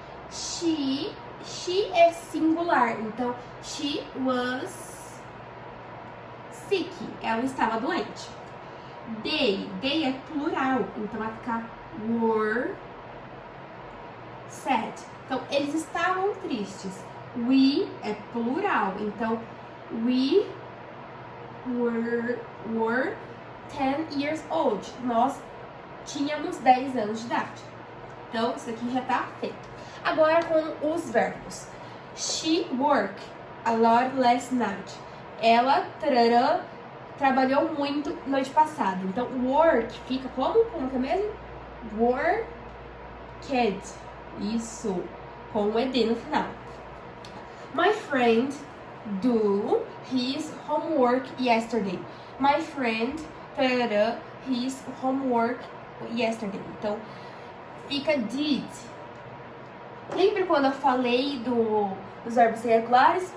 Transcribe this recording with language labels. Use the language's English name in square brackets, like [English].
[Portuguese] She é singular, então [English] she was sick, [Portuguese] ela estava doente. They é plural, então vai ficar [English] were sad. [Portuguese] Então, eles estavam tristes. [English] We [Portuguese] é plural, então [English] we were 10 years old. [Portuguese] Nós tínhamos 10 anos de idade. Então, isso aqui já tá feito. Agora com os verbos. [English] She worked a lot last night. [Portuguese] Ela trabalhou muito noite passada. Então, work fica como que é mesmo? Worked. Isso. Com o ed no final. [English] My friend do his homework yesterday. My friend his homework yesterday. [Portuguese] Então, fica did. Lembra quando eu falei dos verbos irregulares?